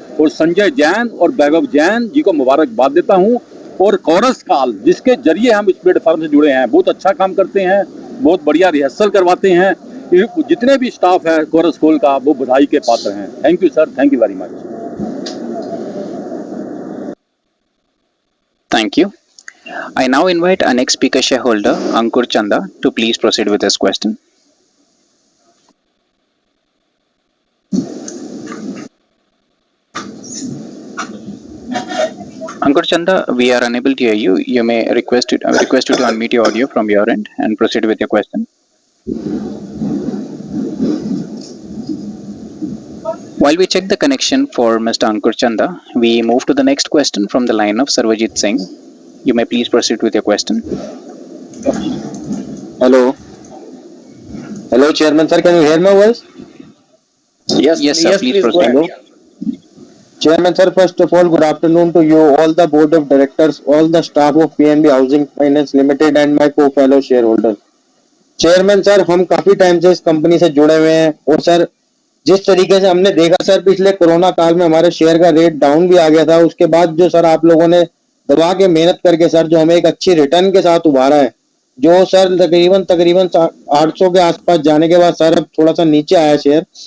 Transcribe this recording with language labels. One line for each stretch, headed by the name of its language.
Hindi: और संजय जैन और वैभव जैन जी को मुबारकबाद देता हूं। और कोरस काल जिसके जरिए हम इस प्लेटफॉर्म से जुड़े हैं, बहुत अच्छा काम करते हैं, बहुत बढ़िया रिहर्सल करवाते हैं। जितने भी स्टाफ है कोरस कॉल का वो बधाई के पात्र हैं।
English: Thank you sir, thank you very much. Thank you. I now invite our next speaker shareholder, Ankur Chanda, to please proceed with his question. Ankur Chanda, we are unable to hear you. You may request you to unmute your audio from your end and proceed with your question. While we check the connection for Mr. Ankur Chanda, we move to the next question from the line of Sarvajit Singh. You may please proceed with your question. Hello. Hello, Chairman sir. Can you hear my voice? Yes, sir. Please proceed. Hello. Chairman sir, first of all, good afternoon to you, all the board of directors, all the staff of PNB Housing Finance Limited and my co-fellow shareholders.
Hindi: Chairman sir, हम काफी time से इस company से जुड़े हुए हैं और sir जिस तरीके से हमने देखा सर पिछले कोरोना काल में हमारे शेयर का रेट डाउन भी आ गया था, उसके बाद जो सर आप लोगों ने दबा के मेहनत करके सर जो हमें एक अच्छी रिटर्न के साथ उभारा है, जो सर तकरीबन 800 के आसपास जाने के बाद सर अब थोड़ा सा नीचे आया शेयर।